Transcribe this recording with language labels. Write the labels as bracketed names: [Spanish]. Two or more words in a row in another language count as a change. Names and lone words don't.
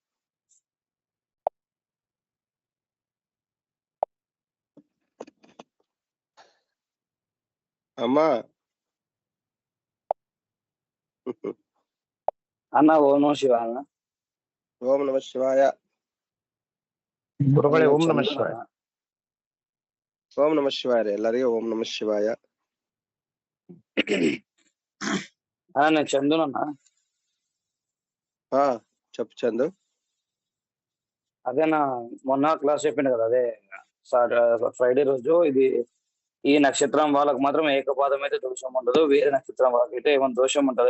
[Kannada] ಅಮ್ಮ ಅಣ್ಣ [Sanskrit] ಓಂ ನಮಃ ಶಿವಾಯ. ಓಂ ನಮಃ ಶಿವಾಯ. [Kannada] ಗುರುಗಳೇ [Sanskrit] ಓಂ ನಮಃ ಶಿವಾಯ. ಓಂ ನಮಃ ಶಿವಾಯ [Kannada] ರೀ ಎಲ್ಲರಿಗೂ. [Sanskrit] ಓಂ ನಮಃ ಶಿವಾಯ. [Telugu] నేను చందునన్నా. చెప్పు చందు. అదేనా మొన్న క్లాస్ చెప్పిండు కదా, అదే ఫ్రైడే రోజు ఇది ఈ నక్షత్రం వాళ్ళకు మాత్రం ఏకపాదం అయితే దోషం ఉండదు, వేరే నక్షత్రం వాళ్ళకి అయితే ఏమైనా దోషం ఉంటుంది.